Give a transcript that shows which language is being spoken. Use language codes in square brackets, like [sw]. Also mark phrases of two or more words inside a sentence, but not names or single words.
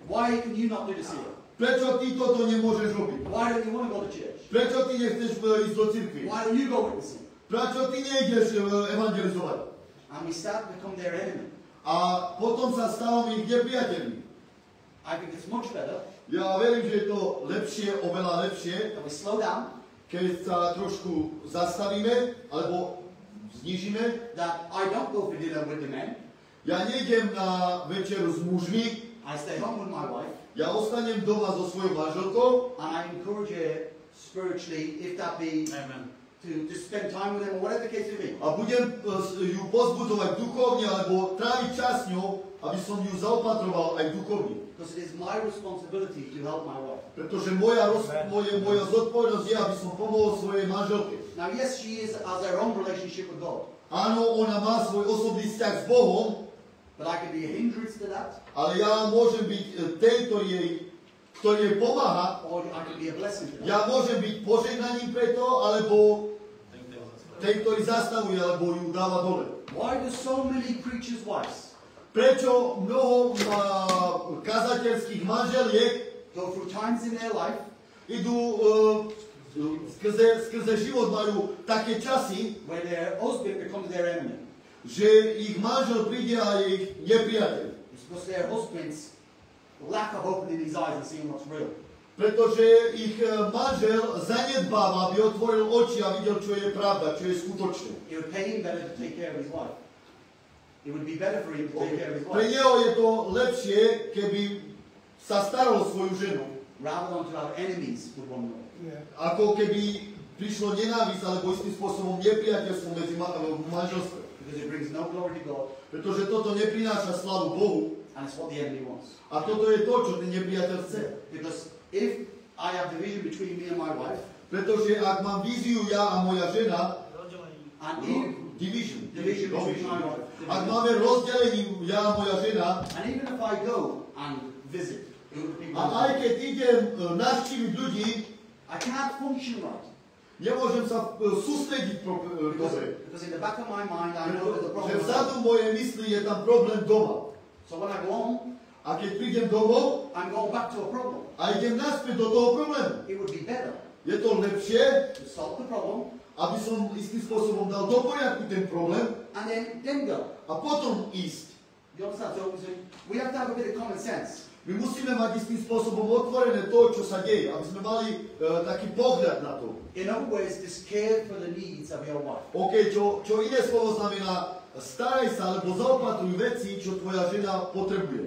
[en] Why can you not do this here? [sk] Prečo ty toto nemôžeš robiť? [en] Why don't you want to go to church? [sk] Prečo ty nechceš ísť do cirkvi? [en] Why don't you go witnessing? [sk] Prečo ty nejdeš evangelizovať? [en] And we start to become their enemy. [sk] A potom sa stávame ich nepriateľmi. [en] I think it's much better [sk] Ja verím, že je to lepšie, oveľa lepšie, [en] that we slow down, [sk] keď sa trošku zastavíme alebo znížime. [en] that I don't go for dinner with the men. [sk] Ja nejdem na večeru s mužmi, [en] I stay home with my wife, [sk] ja ostanem doma so svojou manželkou [en] and I encourage her spiritually, if that be to spend time with them or whatever the case may be. [sk] a budem ju pozbudovať duchovne alebo tráviť čas s ňou, aby som ju zaopatroval aj duchovne. [en] Because it is my responsibility to help my wife. [sk] Pretože moja zodpovednosť je, aby som pomohol svojej manželke. [en] Now, yes, she has her own relationship with God, [sk] Áno, ona má svoj osobný vzťah s Bohom, [en] but I can be a hindrance to that, [sk] ale ja môžem byť ten, ktorý jej pomáha. [en] or I can be a blessing to that. [sk] Ja môžem byť požehnaním preto, alebo ten, ktorý zastavuje, alebo ju dáva dole. [en] Why do so many preachers' wives [sk] Prečo mnoho kazateľských manželiek [en] go through times in their life [sk] idú skrze život majú také časy, [en] where their husband becomes their enemy? [sk] že ich manžel príde a je ich nepriateľ. [en] It's because their husband's lack of opening his eyes and seeing what's real. [sk] Pretože ich manžel zanedbáva, aby otvoril oči a videl, čo je pravda, čo je skutočné. [en] It would pay him better to take care of his wife. It would be better for him to take care of his [sk] Pre [en] wife [sk] neho je to lepšie, keby sa staral o svoju ženu, [en] rather than to have enemies with one another. [sk] ako keby prišlo nenávisť alebo istým spôsobom nepriateľstvo medzi manželstve. [en] Because it brings no glory to God, [sk] Pretože toto neprináša slavu Bohu [en] and it's what the enemy wants. [sk] a toto je to, čo ten nepriateľ chce. [en] Because if I have division between me and my wife, [sk] Pretože ak mám víziu ja a moja žena, [en] and if, division between my wife, [sk] ak máme rozdelenie ja a moja žena, [en] and even if I go and visit, it would be [sk] a aj keď idem navštíviť ľudí, [en] I can't function right. [sk] nemôžem sa sústrediť dobre. [en] Because in the back of my mind, I know there's a [sk] Že [en] problem. [sk] vzadu mojej mysli je tam problém doma. [en] So when I go home, [sk] A keď prídem domov [en] I'm going back to a problem. [sk] a idem naspäť do toho problému, [en] It would be better [sk] je to lepšie, [en] to solve the problem [sk] aby som istým spôsobom dal do poriadku ten problém [en] and then go. [sk] a potom ísť. [en] You understand? So we have to have a bit of common sense. [sk] My musíme mať istým spôsobom otvorené to, čo sa deje, aby sme mali taký pohľad na to. In other words, just care for the needs of your wife. OK, čo iné slovo znamená, staraj sa alebo zaopatruj veci, čo tvoja žena potrebuje.